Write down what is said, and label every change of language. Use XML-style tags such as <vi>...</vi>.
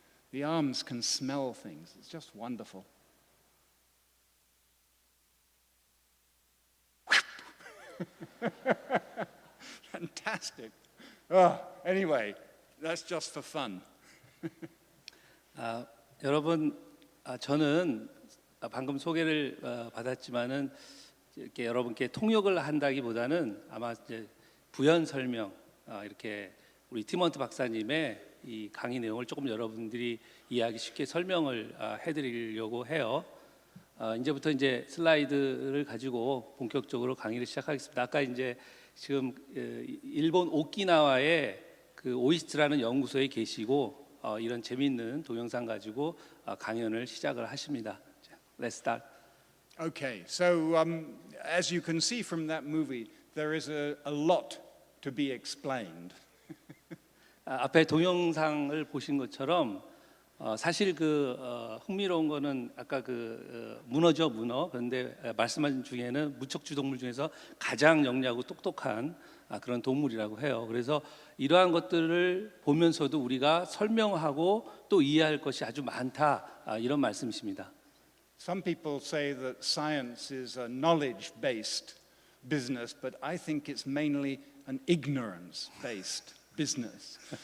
<en>The arms can smell things. It's just wonderful. Fantastic. Oh, anyway, that's just for fun.</en> <ko>여러분, 저는 방금 소개를 받았지만은 이렇게 여러분께 통역을 한다기보다는 아마 이제 부연 설명, 이렇게 우리 티먼트 박사님의 이 강의 내용을 조금 여러분들이 이해하기 쉽게 설명을 해드리려고 해요. 이제부터 이제 슬라이드를 가지고 본격적으로 강의를 시작하겠습니다. 아까 이제 지금 일본 오키나와의 그 오이스트라는 연구소에 계시고 이런 재미있는 동영상 가지고 강연을 시작을 하십니다.</ko> <en>Let's start. Okay, so as you can see from that movie, there is a lot to be explained.</en> <ko>앞에 동영상을 보신 것처럼 사실 그 흥미로운 거는 아까 그 문어죠, 문어. 그런데 말씀하신 중에는 무척주 동물 중에서 가장 영리하고 똑똑한 그런 동물이라고 해요. 그래서 이러한 것들을 보면서도 우리가 설명하고 또 이해할 것이 아주 많다, 이런 말씀이십니다.</ko> <en>Some people say that science is a knowledge-based business, but I think it's mainly an ignorance-based business.</en>